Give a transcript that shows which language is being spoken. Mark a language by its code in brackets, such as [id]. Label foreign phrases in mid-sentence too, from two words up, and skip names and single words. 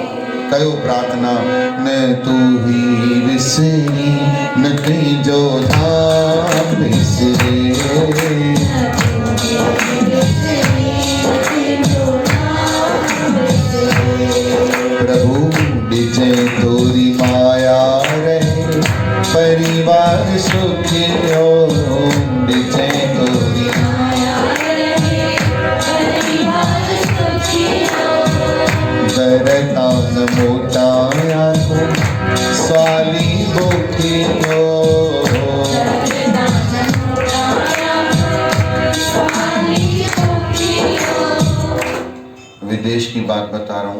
[sd] कयो प्रार्थना, न तू ही विसरी न तुंहिंजो नाम विसरे, प्रभु ॾिजं थोरी माया रहे परिवार सुखियो, ॾिजं थोरी माया रहे परिवार सुखियो, दर तान मोटाया स्वाली भुखियो, [hi] विदेश की बात बता रहा हूँ।